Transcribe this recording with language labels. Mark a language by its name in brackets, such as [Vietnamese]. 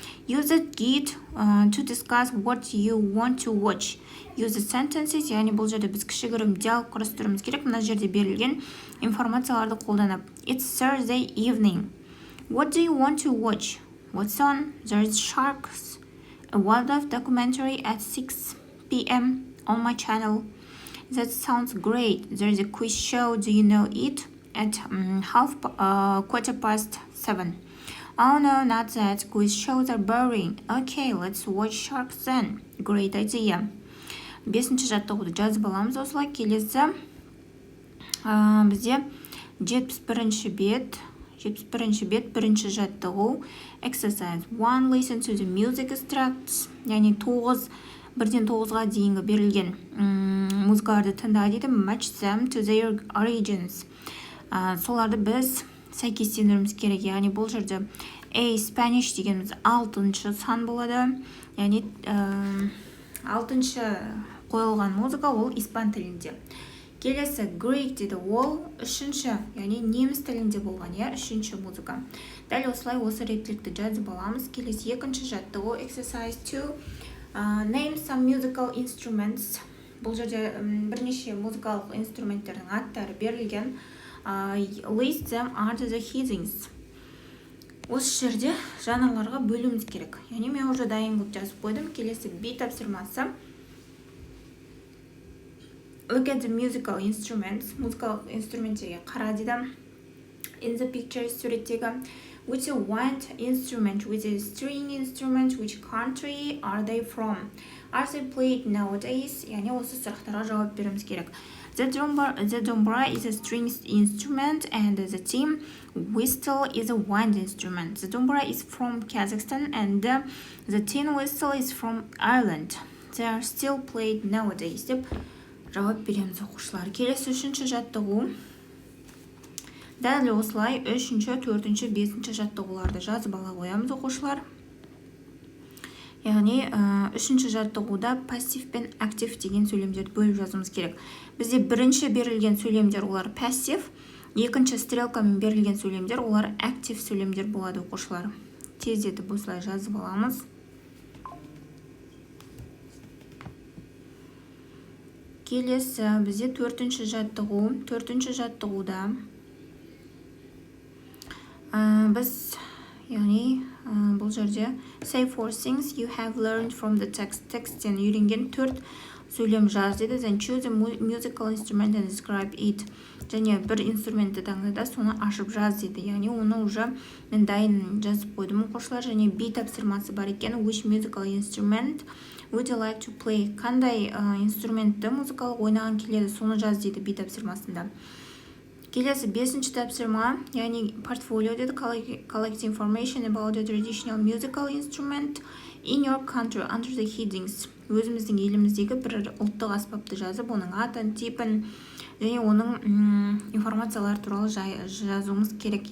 [English] Use the guide to discuss what you want to watch. Use the sentences, [Kazakh] яғни бұл жерде біз кішігірім диалог құрастыруымыз керек. Мына жерде берілген информацияларды қолданып. [English] It's Thursday evening. What do you want to watch? What's on? There is sharks. A wildlife documentary at 6 p.m. on my channel. That sounds great. There is a quiz show. Do you know it? At 7:15. Oh no, not that. Quiz shows are boring. Okay, let's watch sharks then. Great idea. [Kazakh] Бесінші жаттығуды жазып аламыз осылай. Келесі бізде 71-ші бет, бірінші жаттығу. [English] Exercise 1. Listen to the music extracts. [Kazakh] Яғни 1-ден 9-ға дейінгі берілген музыкаларды тыңда дейді. [English] Match them to their origins. [Kazakh] Соларды біз сәйкестендіруіміз керек. Яғни бұл жерде Spanish дегеніміз 6-шы сан болады. Яғни 6-шы қойылған музыка ол испан тілінде. Келесі Greek дейді, ол 3-ші, яғни неміс тілінде болған, я, 3-ші музыка. Дәл осылай осы репликті жазып аламыз. Келесі екінші жаттығу exercise 2. [English] Name some musical instruments. [Kazakh] Бұл жерде бірнеше музыкалық инструменттердің аттары берілген. [English] List them under the headings. [Kazakh] Осы жерде жанрларға бөлуіміз керек. Яғни мен уже дайын қылып жазып қойдым. Келесі B тапсырмасы. [English] Look at the musical instruments. [Kazakh] Музыкалық инструменттерге қара дейді. [English] In the picture [Kazakh] суреттегі [English] Which wind instrument, which is string instrument, which country are they from? are they played nowadays? [Kazakh] Яғни осы сұрақтарға жауап беруіміз керек. [English] The dombra is a string instrument and the tin whistle is a wind instrument. The dombra is from Kazakhstan and the tin whistle is from Ireland. They are still played nowadays. [Kazakh] Деп жауап береміз оқушылар. Келесі үшінші жаттығу. Дәл осылай үшінші, төртінші, бесінші жаттығуларды жазып ала қоямыз оқушылар. Яғни үшінші жаттығуда пассив пен актив деген сөйлемдерді бөліп жазуымыз керек. Бізде бірінші берілген сөйлемдер олар пассив, екінші стрелкамен берілген сөйлемдер олар актив сөйлемдер болады оқушылар. Тездетіп осылай жазып аламыз. Келесі бізде төртінші жаттығу. Төртінші жаттығуда біз яғни бұл жерде [English] say four things you have learned from the text. [Kazakh] Текстен үйренген төрт сөйлем жаз деді. [English] Then choose a musical instrument and describe it. [Kazakh] Және бір инструментті таңда соны ашып жаз деді. Яғни оны уже мен дайын жазып қойдым оқушылар. Және B тапсырмасы бар екен. [English] Which musical instrument would you like to play? [Kazakh] Қандай инструментті музыкалық ойнаған келеді, соны жаз дейді B тапсырмасында. Келесі бесінші тапсырма, яғни портфолио деді. [English] Collect information about the traditional musical instrument in your country under the headings. [Kazakh] Өзіміздің еліміздегі бір ұлттық аспапты жазып, оның атын, типін және оның информациялар туралы жазуымыз керек.